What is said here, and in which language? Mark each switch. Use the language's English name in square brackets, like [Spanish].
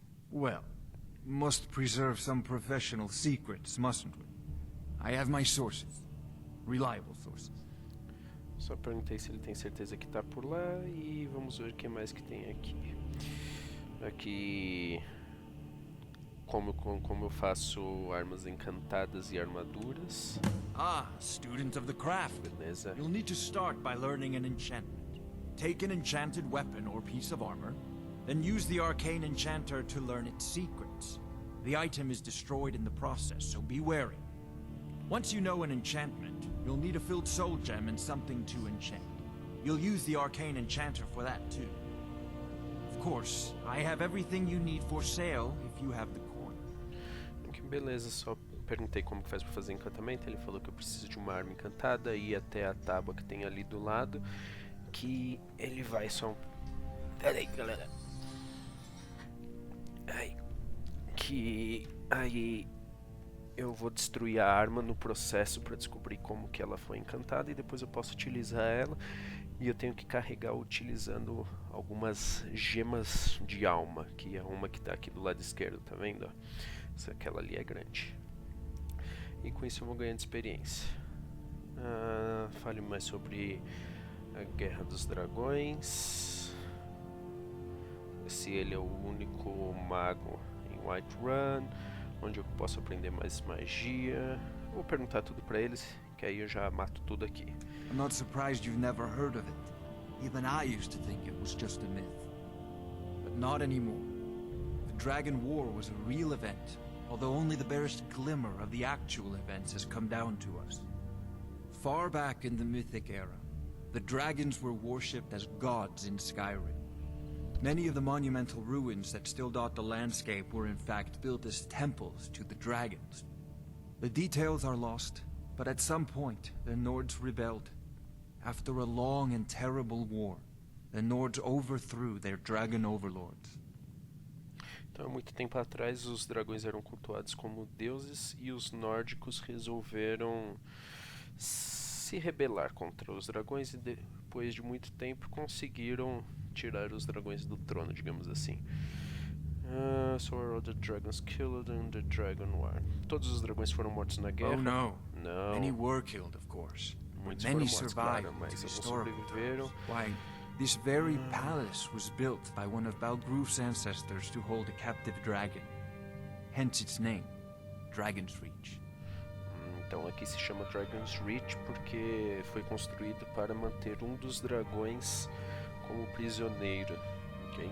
[English] Well, must preserve some professional secrets, mustn't we? I have my sources. Reliable sources. [Portuguese] Só perguntei se ele tem certeza que tá por lá e vamos ver o que mais que tem aqui. Aqui, como eu faço armas encantadas e armaduras. [English] Ah, student of the craft. [Portuguese] Beleza. [English] You'll need to start by learning an enchantment. Take an enchanted weapon or piece of armor, then use the arcane enchanter to learn its secrets. The item is destroyed in the process, so be wary. Once you know an enchantment, you'll need a filled soul gem and something to enchant. You'll use the arcane enchanter for that too. Of course, I have everything you need for sale if you have the coin. [Portuguese] Que beleza, só perguntei como que faz pra fazer encantamento, ele falou que eu preciso de uma arma encantada e ir até a tábua que tem ali do lado, que ele vai só... Pera aí, galera. Que aí eu vou destruir a arma no processo para descobrir como que ela foi encantada e depois eu posso utilizar ela. E eu tenho que carregar utilizando algumas gemas de alma, que é uma que está aqui do lado esquerdo, tá vendo? Aquela ali é grande. E com isso eu vou ganhando experiência. Fale mais sobre a Guerra dos Dragões. Se ele é o único mago em Whiterun, onde eu posso aprender mais magia. Vou perguntar tudo pra eles, que aí eu já mato tudo aqui. [English] I'm not surprised you've never heard of it. Even I used to think it was just a myth. But not anymore. The Dragon War was a real event, although only the barest glimmer of the actual events has come down to us. Far back in the Mythic era, the dragons were worshipped as gods in Skyrim. Many of the monumental ruins that still dot the landscape were in fact built as temples to the dragons. The details are lost, but at some point, the Nords rebelled. After a long and terrible war, the Nords overthrew their dragon overlords. [Portuguese] Então, há muito tempo atrás, os dragões eram cultuados como deuses e os nórdicos resolveram se rebelar contra os dragões e depois de muito tempo conseguiram tirar os dragões do trono, digamos assim. [English] So are all the dragons killed in the Dragon War. [Portuguese] Todos os dragões foram mortos na guerra? [English] Oh no. [Portuguese] Não. [English] Many were killed, of course. [Portuguese] Muitos [English] Many [Portuguese] foram mortos, [English] survived, [Portuguese] claro, mas alguns [English] historical [Portuguese] sobreviveram. [English] Why, this very palace was built by one of Balgruf's ancestors to hold a captive dragon. Hence its name, Dragon's Reach. [Portuguese] Então aqui se chama Dragon's Reach porque foi construído para manter um dos dragões como prisioneiro. Okay?